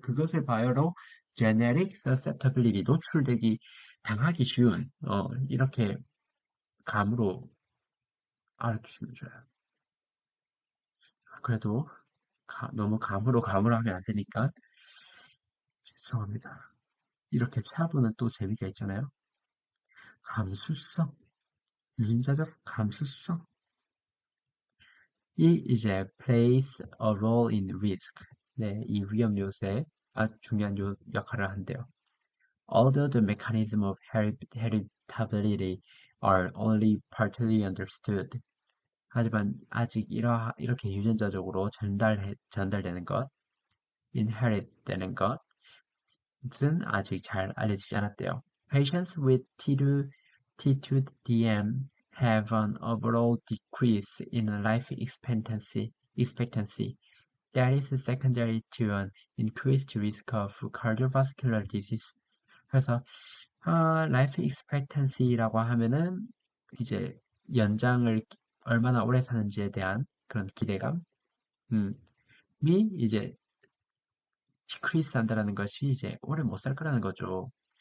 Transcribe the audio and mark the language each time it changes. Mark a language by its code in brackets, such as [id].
[ko] 그것을 바이오로 genetic susceptibility, 노출되기, 당하기 쉬운, 이렇게 감으로 알아두시면 좋아요. 그래도 너무 감으로 하면 안 되니까 죄송합니다. 이렇게 차분은 또 재미가 있잖아요. 감수성, 유전자적 감수성. [en] 이 이제 plays a role in risk. [ko] 네, 이 위험 요소에 아주 중요한 역할을 한대요. [en] Although the mechanism of heritability are only partly understood. [ko] 하지만 아직 이렇게 유전자적으로 전달되는 것, inherit 되는 것은 아직 잘 알려지지 않았대요. [en] Patients with T2DM have an overall decrease in life expectancy that is secondary to an increased risk of cardiovascular disease. [ko] 그래서 life expectancy라고 하면은 이제 연장을 얼마나 오래 사는지에 대한 그런 기대감, 이 이제 decrease 한다는 것이 이제 오래 못 살 거라는 거죠.